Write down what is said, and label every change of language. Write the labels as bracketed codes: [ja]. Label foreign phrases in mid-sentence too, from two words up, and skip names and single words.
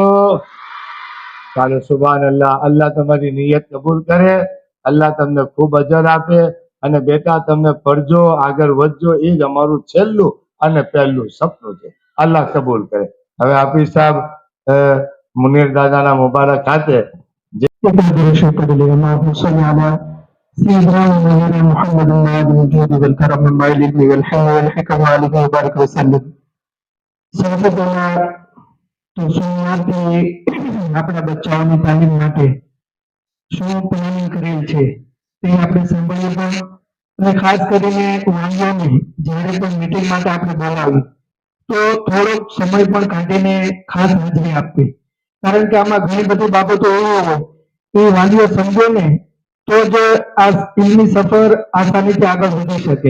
[gu] ચાલો, [ar] سبحان الله. [gu] અલ્લાહ તમારી નિયત કબૂલ કરે, અલ્લાહ તમને ખૂબ અજર આપે અને બેટા તમને પડજો, આગળ વધજો. એ જ અમારું છેલ્લું અને પહેલું સપનું છે. અલ્લાહ કબૂલ કરે. હવે હાફિઝ સાહેબ મુનીર દાદાના મુબારક ખાતે [ar] سيدنا ونبينا محمد وعلى الجود والكرم مع العلم والحلم والحكم عليه وبارك وسلم. [gu] સૌપ્રથમ તો સોમવારથી આપણા બચ્ચાઓની તાલીમ માટે શું પ્લાનિંગ કરેલ છે તે આપણે સાંભળીએ પણ, અને ખાસ કરીને વાલીઓને જ્યારે પણ મીટિંગ માટે આપણે બોલાવી તો થોડોક સમય પણ કાઢીને ખાસ હાજરી આપવી, કારણ કે આમાં ઘણી બધી બાબતો એવી હોય એ વાલીઓ સમજે ને તો જ આ સ્કૂલની સફર આસાનીથી આગળ વધી શકે.